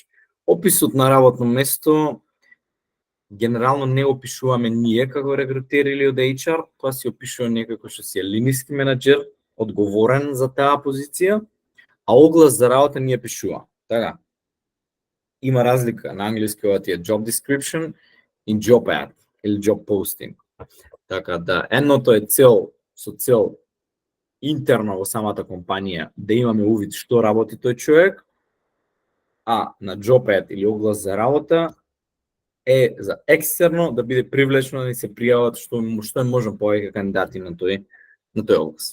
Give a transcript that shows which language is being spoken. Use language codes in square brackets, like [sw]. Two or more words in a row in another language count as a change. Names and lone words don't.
[mk] Описот на работно место генерално не опишуваме ние како рекрутери или од HR, тоа си опишува некој кој што си е линиски менаџер, одговорен за таа позиција, а оглас за работа ние пишува. Така. Има разлика на англиски ова ти е [en] job description [mk] и [en] job ad [mk] или [en] job posting. [mk] Така да едното е со цел интерно во самата компанија да имаме увид што работи тој човек, а на [en] job ad [mk] или оглас за работа е за екстерно да биде привлечно да ни се пријават што е можно повеќе кандидати на тој оглас.